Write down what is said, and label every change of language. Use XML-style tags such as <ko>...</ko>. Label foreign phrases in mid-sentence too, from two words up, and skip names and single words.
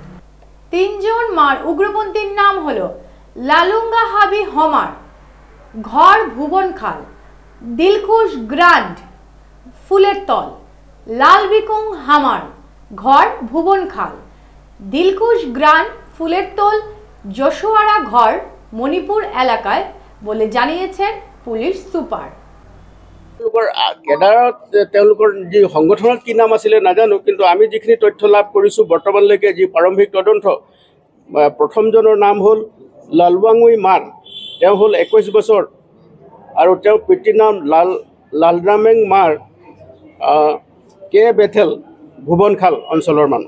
<bn>3 জন মার উগ্রপন্থীর নাম হলো লালুঙ্গা হাবি হমার, ঘর ভুবনখাল, দিলখুশ গ্রান্ড ফুলের তল, লাল বিকুং হামার, ঘর ভুবনখাল, দিলখুশ গ্রান্ড ফুলের তল, যশোয়ারা ঘর মণিপুর এলাকায় বলে জানিয়েছেন পুলিশ সুপার।</bn> <as>কেডাৰত তেওঁলোকৰ যি সংগঠনৰ কি নাম আছিলে নাজানো, কিন্তু আমি যিখিনি তথ্য লাভ কৰিছোঁ বৰ্তমানলৈকে যি প্ৰাৰম্ভিক তদন্ত, প্ৰথমজনৰ নাম হ'ল লালৱাঙুই মাৰ। তেওঁ হ'ল 21 বছৰ আৰু তেওঁৰ পিতৃৰ নাম লালৰামেং মাৰ, কে বেথেল ভুবনখাল অঞ্চলৰ মানুহ।</as>